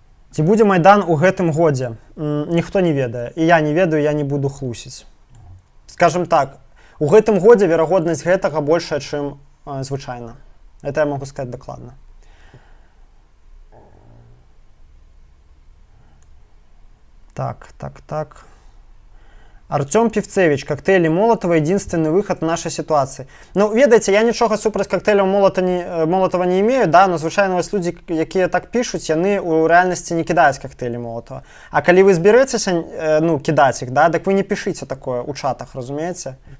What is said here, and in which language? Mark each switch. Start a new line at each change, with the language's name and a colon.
Belarusian: Ці будзе Майдан у гэтым годзе? Ніхто не ведае. І я не ведаю, я не буду хлусіць. Скажем так, у гэтым годзе верагоднасць гэтага большая, чым звычайна.
Russian: Это я могу сказать дакладна. Так. Артем Певцевич, коктейли Молотова – единственный выход в нашей ситуации.
Belarusian: Ну, ведаеце, я нічога супраць коктейляў Молотова не имею, да, но звычайна вось людзі, якія так пішуць, яны ў рэальнасці не кідаюць коктейлі Молотова. А калі вы зберэцеся, ну, кідаць іх, да, так вы не пішыце такое ў чатах, разумееце?